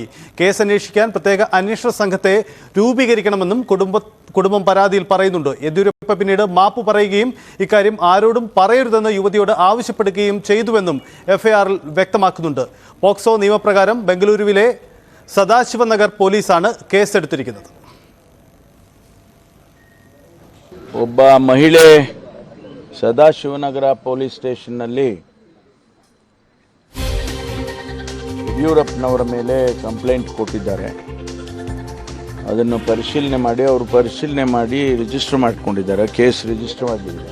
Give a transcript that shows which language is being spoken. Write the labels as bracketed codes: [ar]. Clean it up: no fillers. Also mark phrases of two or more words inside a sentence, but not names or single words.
[ml] കേസ് അന്വേഷിക്കാൻ പ്രത്യേക അന്വേഷണ സംഘത്തെ രൂപീകരിക്കണമെന്നും കുടുംബം പരാതിയിൽ പറയുന്നുണ്ട്. യെദ്യൂരപ്പ പിന്നീട് മാപ്പ് പറയുകയും ഇക്കാര്യം ആരോടും പറയരുതെന്ന് യുവതിയോട് ആവശ്യപ്പെടുകയും ചെയ്തുവെന്നും എഫ്ഐആറിൽ വ്യക്തമാക്കുന്നുണ്ട്. പോക്സോ നിയമപ്രകാരം ബംഗളൂരുവിലെ സദാശിവനഗർ പോലീസാണ് കേസെടുത്തിരിക്കുന്നത്. [kn] ಒಬ್ಬ ಮಹಿಳೆ ಸದಾಶಿವನಗರ ಪೊಲೀಸ್ ಸ್ಟೇಷನ್ನಲ್ಲಿ ಯಡಿಯೂರಪ್ಪನವರ ಮೇಲೆ ಕಂಪ್ಲೇಂಟ್ ಕೊಟ್ಟಿದ್ದಾರೆ. ಅದನ್ನು ಪರಿಶೀಲನೆ ಮಾಡಿ ರಿಜಿಸ್ಟರ್ ಮಾಡಿಕೊಂಡಿದ್ದಾರೆ, [en] case register [kn] ಮಾಡಿದ್ದಾರೆ.